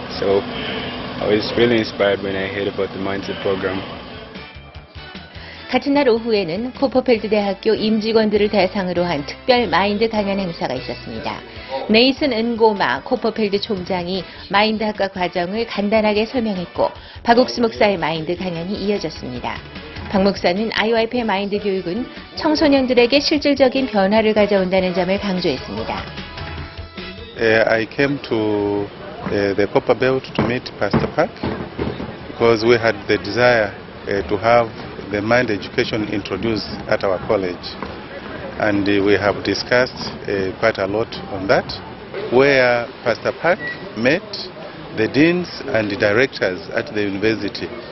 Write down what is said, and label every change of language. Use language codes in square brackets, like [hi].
[en] So I was really inspired when I heard about the Mindset program. [ko] 같은 날 오후에는 코퍼펠드 대학교 임직원들을 대상으로 한 특별 마인드 강연 행사가 있었습니다. 네이슨 은고마 코퍼펠드 총장이 마인드 학과 과정을 간단하게 설명했고 박옥수 목사의 마인드 강연이 이어졌습니다. 박 목사는 IYF의 마인드 교육은 청소년들에게 실질적인 변화를 가져온다는 점을 강조했습니다. [en] I came to the Copper Belt to meet Pastor Park because we had the desire to have the mind education introduced at our college, and we have discussed quite a lot on that, where Pastor Park met the deans and the directors at the university.